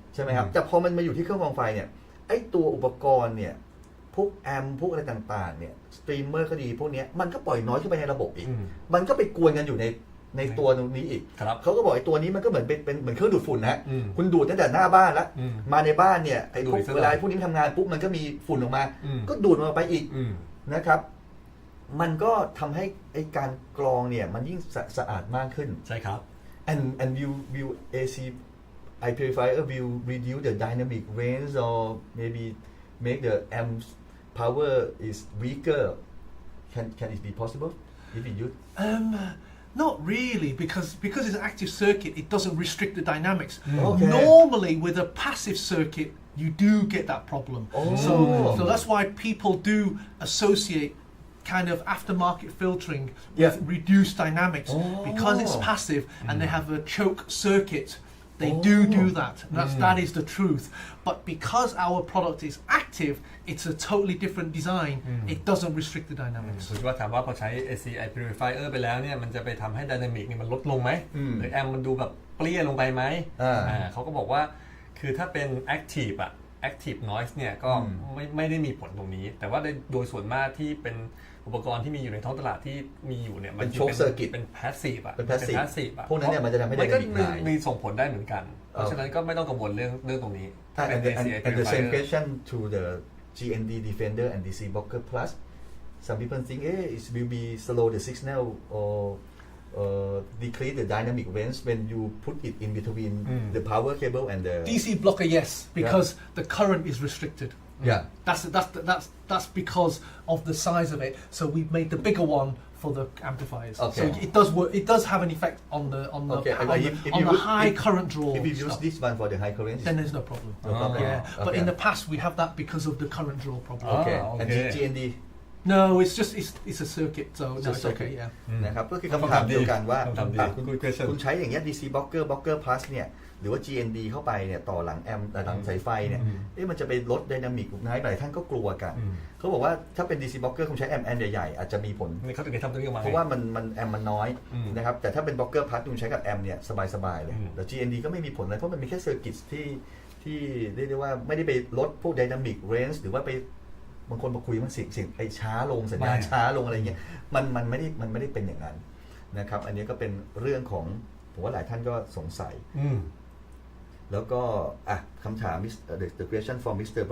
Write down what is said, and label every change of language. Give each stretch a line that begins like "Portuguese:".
Thai: ใช่ไหมครับแต่พอมันมาอยู่ที่เครื่องกรองไฟเนี่ยไอ้ตัวอุปกรณ์เนี่ยพวกแอมพวกอะไรต่างๆเนี่ยสตรีมเมอร์ก็ดีพวกนี้มันก็ปล่อยน้อยขึ้นไปในระบบอีกมันก็ไปกวนกันอยู่ในตัวตรงนี้อีกเขาก็บอกไอ้ตัวนี้มันก็เหมือนเป็นเหมือนเครื่องดูดฝุ่นนะคุณดูดตั้งแต่หน้าบ้านแล้วมาในบ้านเนี่ยไอ้พวกเวลาพวกนี้ทำงานปุ๊บมันก็มีฝุ่นออกมาก็ดูดมันออกไปอีกนะครับมันก็ทำให้ไอ้การกรองเนี่ยมันยิ่งสะอาดมากขึ้น ใช่ครับ
English: and will ACI purifier will reduce the dynamic range or maybe make the amp power is weaker can it be possible if you use Not really, because it's an active circuit, it doesn't restrict the dynamics. Okay. Normally, with a passive circuit, you do get that problem. Oh. So that's why people do associate kind of aftermarket filtering with reduced dynamics because it's passive and they have a choke circuit. They do that. That is the truth. But because our product is active, it's a totally different design. It doesn't restrict the dynamics.
Thai: คือว่าถามว่าพอใช้ ACI Purifier ไปแล้วเนี่ยมันจะไปทำให้ Dynamic นี่มันลดลงไหมหรือแอมมันดูแบบเปรี้ยลงไปไหมเขาก็บอกว่าคือถ้าเป็น Active Active Noise เนี่ยก็ไม่ได้มีผลตรงนี้แต่ว่าโดยส่วนมากที่เป็นอุปกรณ์ที่มีอยู่ในท้องตลาดที่มีอยู่เนี่ยมันเป็น passive เป็น passive พวกนั้นเนี่ยมันจะทำให้ได้ มีส่งผลได้เหมือนกันเพราะฉะนั้นก็ไม่ต้องกังวลเรื่องตรงนี้
English: and the same question to the GND Defender and DC Blocker Plus some people think it will be slow the signal or decrease the dynamic range when you put it in between the power cable and the DC blocker yes because the current is restricted. Yeah, that's because of the size of it. So we've made the bigger one for the amplifiers. Okay. So it does work. It does have an effect on the high current draw. If you use this one for the high current, then there's no problem. No problem. Yeah, but in the past we have that because of the current draw problem. Okay. And GND. No, it's just it's a circuit, so no, it's okay. Yeah.
Thai: นะครับก็คือคำถามเดียวกันว่าคุณใช้อย่างเงี้ย DC Blocker Plus เนี่ยหรือว่า GND เข้าไปเนี่ยต่อหลังแอมหลังสายไฟเนี่ยมันจะไปลดไดนามิกไหมหลายท่านก็กลัวกันเขาบอกว่าถ้าเป็น DC Blocker คุณใช้แอมใหญ่ๆอาจจะมีผล เขาถึงจะทำตัวนี้ออกมา เพราะว่ามันแอมมันน้อยนะครับแต่ถ้าเป็น Blocker Plus คุณใช้กับแอมเนี่ยสบายๆเลยแต่ GND ก็ไม่มีผลอะไรเพราะมันมีแค่เซอร์กิตที่เรียกได้ว่าไม่ได้ไปลดพวกไดนามิกเรนจ์หรือว่าไปบางคนมาคุยมันเสียงไอ้ช้าลงสัญญาณช้าลงอะไรเงี้ยมันไม่ได้เป็นอย่างนั้นนะครับอันนี้ก็เป็นเรื่องของผมว่าหลายท่านก็สงสัยแล้วก็คำถาม
English: the question from Mr.